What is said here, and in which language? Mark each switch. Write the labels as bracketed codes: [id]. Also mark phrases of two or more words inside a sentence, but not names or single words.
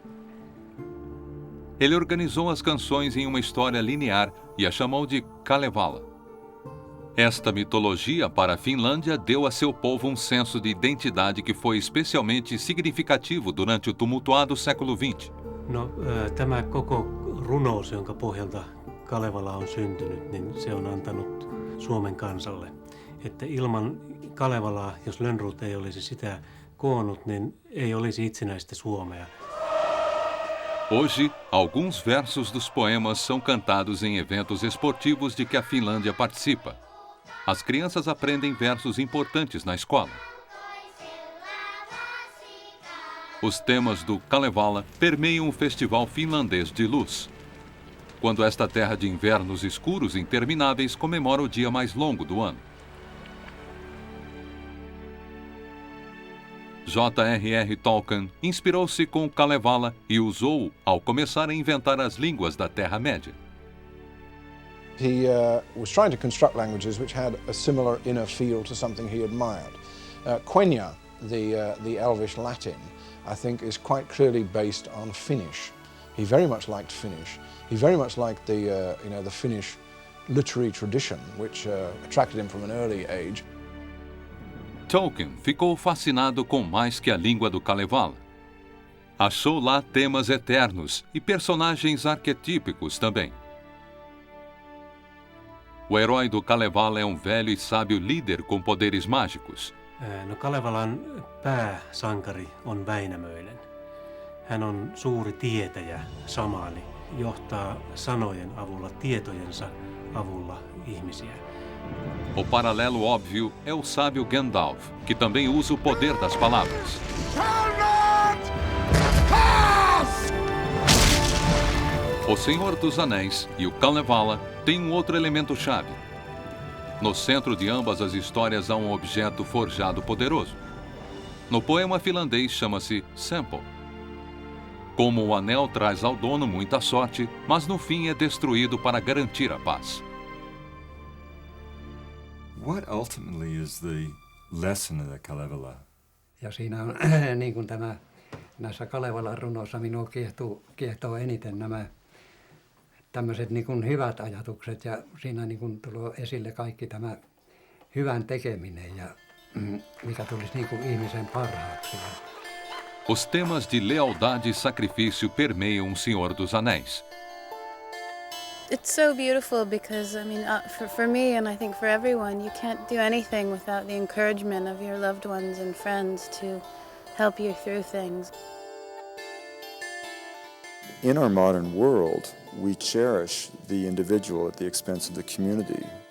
[pt] Ele organizou as canções em uma história linear e a chamou de Kalevala. Esta mitologia para a Finlândia deu a seu povo um senso de identidade que foi especialmente significativo durante o tumultuado século XX. [fi] Tämä koko runous, jonka pohjalta Kalevala on syntynyt, niin se on antanut Suomen kansalle. Että ilman Kalevalaa, jos Lönnrot ei olisi sitä koonnut, niin ei olisi itsenäistä Suomea. [pt] Hoje, alguns versos dos poemas são cantados em eventos esportivos de que a Finlândia participa. As crianças aprendem versos importantes na escola. Os temas do Kalevala permeiam o Festival Finlandês de Luz, quando esta terra de invernos escuros e intermináveis comemora o dia mais longo do ano. J.R.R. Tolkien inspirou-se com o Kalevala e usou-o ao começar a inventar as línguas da Terra-média. [en] He was trying to construct languages which had a similar inner feel to something he admired. Quenya, the Elvish Latin, I think is quite clearly based on Finnish. He very much liked Finnish. He very much liked the Finnish literary tradition, which attracted him from an early age. [pt] Tolkien ficou fascinado com mais que a língua do Kalevala. Achou lá temas eternos e personagens arquetípicos também. O herói do Kalevala é um velho e sábio líder com poderes mágicos. [fi] No Kalevalan pääsankari on Väinämöinen. Hän on suuri tietäjä, samaani, johtaa sanojen avulla, tietojensa avulla ihmisiä. [pt] O paralelo óbvio é o sábio Gandalf, que também usa o poder das palavras. O Senhor dos Anéis e o Kalevala têm um outro elemento-chave. No centro de ambas as histórias há um objeto forjado poderoso. No poema finlandês chama-se Sampo. Como o anel traz ao dono muita sorte, mas no fim é destruído para garantir a paz. [en] What ultimately is the lesson of the Kalevala? [fi] Ja siinä on niin kuin tämä näissä Kalevalan runoissa minua kiehtoo eniten nämä tämmöiset niin kuin hyvät ajatukset ja siinä niin kuin tulee esille kaikki tämä hyvän tekeminen ja mikä tulisi niin kuin ihmisen parhaaksi. [pt] Os temas de lealdade e sacrifício permeiam o Senhor dos Anéis. [en] It's so beautiful because, I mean, for me and I think for everyone, you can't do anything without the encouragement of your loved ones and friends to help you through things. In our modern world, we cherish the individual at the expense of the community.